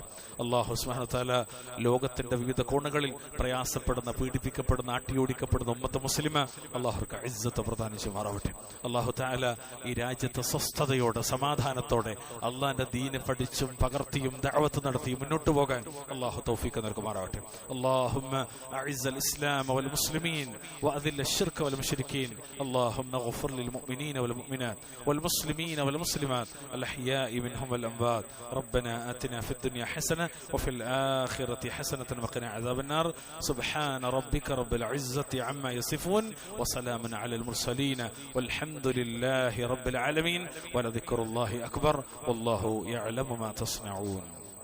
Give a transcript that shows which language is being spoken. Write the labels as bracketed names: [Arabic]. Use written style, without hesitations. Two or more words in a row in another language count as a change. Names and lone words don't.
[Arabic] الله سبحانه وتعالى [Malayalam] ലോകത്തിന്റെ വിവിധ കോണുകളിൽ പ്രയാസപ്പെടുന്ന, പീഡിപ്പിക്കപ്പെടുന്ന, ആട്ടിയോടിക്കപ്പെടുന്ന [Arabic] أمة مسلمة [Malayalam] അള്ളാഹുർക്ക് ഇസ്സത്ത് പ്രദാനം ചെയ്യുമാറാവട്ടെ. [Arabic] الله تعالى [Malayalam] ഈ രാജ്യത്തെ സ്വസ്ഥതയോടെ, സമാധാനത്തോടെ അള്ളാന്റെ ദീനെ പഠിച്ചും പകർത്തിയും ദഅവത്ത് നടത്തിയും മുന്നോട്ട് പോകാൻ അള്ളാഹു തൗഫീഖ് നൽകുമാറാവട്ടെ. [Arabic] اللهم أعز الإسلام والمسلمين وأذل الشرك والمشركين اللهم اغفر للمؤمنين والمؤمنات والمسلمين والمسلمات الأحياء منهم والأموات ربنا آتنا في الدنيا حسنة وفي الآخرة حسنة وقنا عذاب النار سبحان ربك رب العزة عما يصفون وسلام على المرسلين والحمد لله رب العالمين ولذكر الله أكبر والله يعلم ما تصنعون.